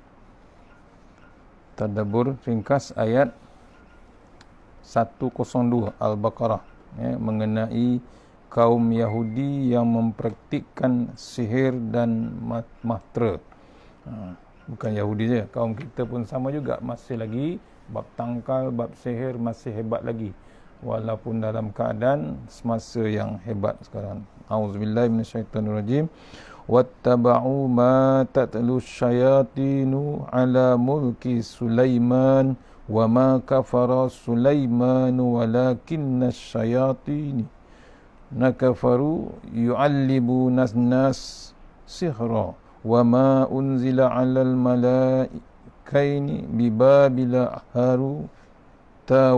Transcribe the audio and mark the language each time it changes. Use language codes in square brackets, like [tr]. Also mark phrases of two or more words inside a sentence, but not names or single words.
[ms] Tadabbur ringkas ayat 102 Al-Baqarah ya, mengenai kaum Yahudi yang mempraktikkan sihir dan mantra. Bukan Yahudi saja, kaum kita pun sama juga, masih lagi bab tangkal, bab sihir masih hebat lagi, walaupun dalam keadaan semasa yang hebat sekarang. [ar] أعوذ بالله من الشيطان الرجيم. واتبعوا ما تتلو الشياطين على ملك سليمان وما كفر سليمان ولكن الشياطين كفروا يعلمون الناس السحر وما أنزل على الملكين ببابل هاروت